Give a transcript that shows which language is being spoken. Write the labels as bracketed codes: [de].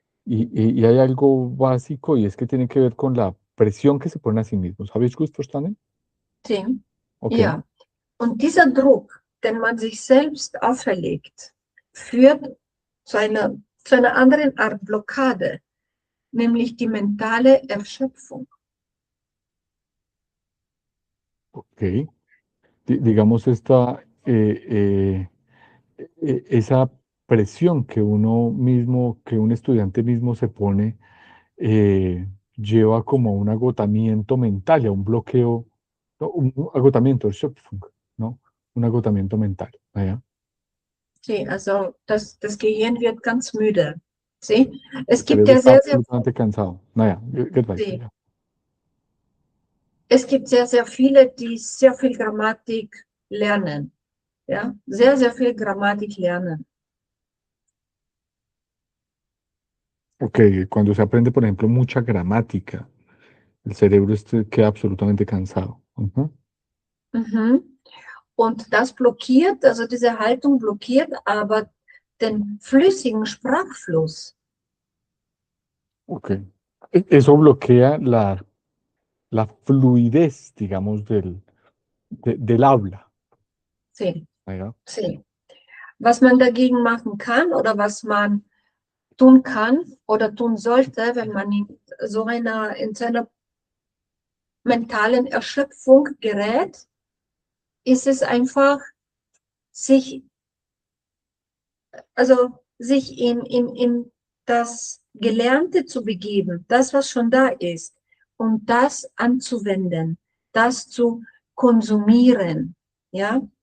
[es] Y hay algo básico y es que tiene que ver con la presión que se ponen a sí mismos. [de] ¿Habe ich gut verstanden? [es] Sí. Ok, [de] Ja. Und dieser Druck, den man sich selbst auferlegt, führt zu einer anderen Art Blockade, nämlich die mentale Erschöpfung. ok. [es] Digamos esa presión que uno mismo, que un estudiante mismo se pone, lleva como a un agotamiento mental y a un bloqueo, no, un agotamiento, Erschöpfung, ¿no? Un agotamiento mental. ¿Ya? [de] Sí, also das Gehirn wird ganz müde. [es] ¿Sí? El cerebro está absolutamente cansado. [de] Naja, geht weiter, [es] Sí, [de] ja. es gibt sehr, sehr viele, die sehr viel Grammatik lernen. Ja? Sehr, sehr viel Grammatik lernen. [es] Ok, cuando se aprende, por ejemplo, mucha gramática, el cerebro queda absolutamente cansado. Ujú. Mhm. [de] Und das blockiert, also diese Haltung blockiert aber den flüssigen Sprachfluss. Ok. [es] Eso bloquea la fluidez, digamos, del habla. Sí, ¿Ya? sí. [de] Was man dagegen machen kann oder was man tun kann oder tun sollte, wenn man in so einer mentalen Erschöpfung gerät, ist es einfach, sich, also sich in das Gelernte zu begeben, das, was schon da ist, und das anzuwenden, das zu konsumieren, ja.